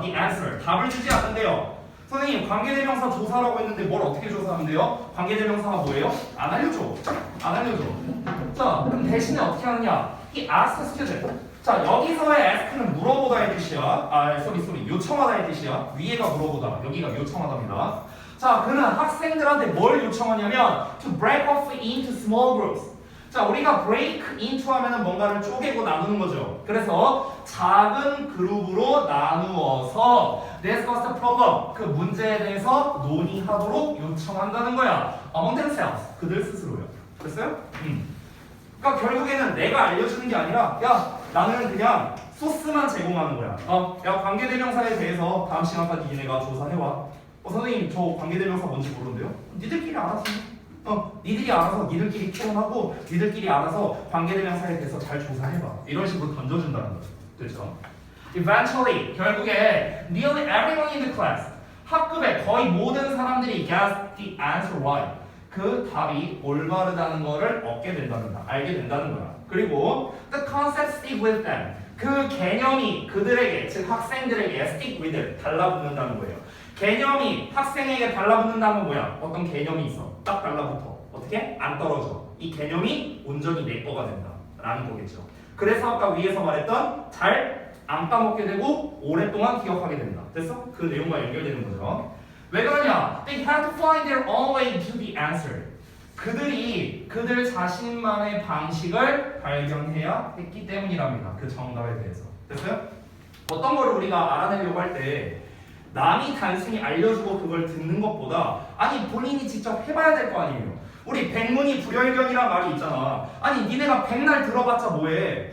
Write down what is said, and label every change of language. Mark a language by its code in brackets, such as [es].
[en] the answer [ko] 답을 주지 않는데요. 선생님 관계대명사 조사라고 했는데 뭘 어떻게 조사하는데요? 관계대명사가 뭐예요? 안 알려줘. 안 알려줘. 자, 그럼 대신에 어떻게 하느냐? [en] he asks student. [ko] 자, 여기서의 ask는 물어보다의 뜻이야. 요청하다의 뜻이야. 위에가 물어보다, 여기가 요청하다입니다. 자, 그는 학생들한테 뭘 요청하냐면 [en] to break off into small groups. [ko] 자, 우리가 [en] break into [ko] 하면은 뭔가를 쪼개고 나누는 거죠. 그래서 작은 그룹으로 나누어서 [en] discuss the problem, [ko] 그 문제에 대해서 논의하도록 요청한다는 거야. [en] among themselves, [ko] 그들 스스로요. 됐어요? 그러니까 결국에는 내가 알려주는 게 아니라 야, 나는 그냥 소스만 제공하는 거야. 야, 관계대명사에 대해서 다음 시간까지 니네가 조사해와. 선생님 저 관계대명사 뭔지 모르는데요? 니들끼리 알아서 니들이 알아서 니들끼리 토론하고 니들끼리 알아서 관계대명사에 대해서 잘 조사해봐. 이런 식으로 던져준다는 거죠. 됐죠? [en] Eventually [ko] 결국에 [en] nearly everyone in the class [ko] 학급의 거의 모든 사람들이 [en] got the answer right. [ko] 그 답이 올바르다는 거를 얻게 된다는 거야. 알게 된다는 거야. 그리고 [en] the concept stick with them. [ko] 그 개념이 그들에게 즉 학생들에게 [en] stick with them [ko] 달라붙는다는 거예요. 개념이 학생에게 달라붙는다면 뭐야? 어떤 개념이 있어. 딱 달라붙어. 어떻게? 안 떨어져. 이 개념이 온전히 내 거가 된다. 라는 거겠죠. 그래서 아까 위에서 말했던 잘 안 까먹게 되고 오랫동안 기억하게 된다. 됐어? 그 내용과 연결되는 거죠. 왜 그러냐? [en] They had to find their own way to the answer. [ko] 그들이 그들 자신만의 방식을 발견해야 했기 때문이랍니다. 그 정답에 대해서. 됐어요? 어떤 거를 우리가 알아내려고 할 때 남이 단순히 알려주고 그걸 듣는 것보다 아니 본인이 직접 해봐야 될 거 아니에요. 우리 백문이 불여일견이란 말이 있잖아. 아니 니네가 백날 들어봤자 뭐해.